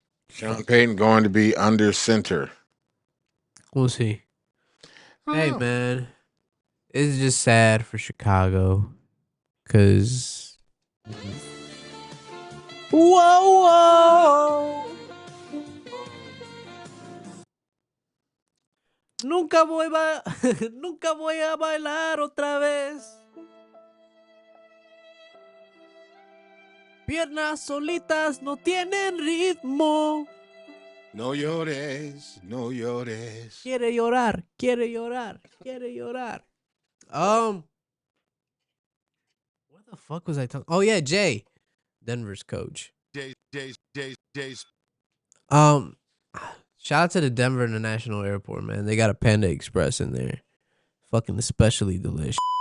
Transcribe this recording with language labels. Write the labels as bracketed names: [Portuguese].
[English] Sean Payton going to be under center. We'll see. Hey, Oh. man, it's just sad for Chicago, cause whoa. [Spanish] Nunca nunca voy a bailar otra vez. Piernas solitas no tienen ritmo. No llores, no llores. Quiere llorar, quiere llorar, quiere llorar. [English] What the fuck was I talking? Oh yeah, Jay, Denver's coach. Jays. Um, shout out to the Denver International Airport, man. They got a Panda Express in there. Fucking especially delicious.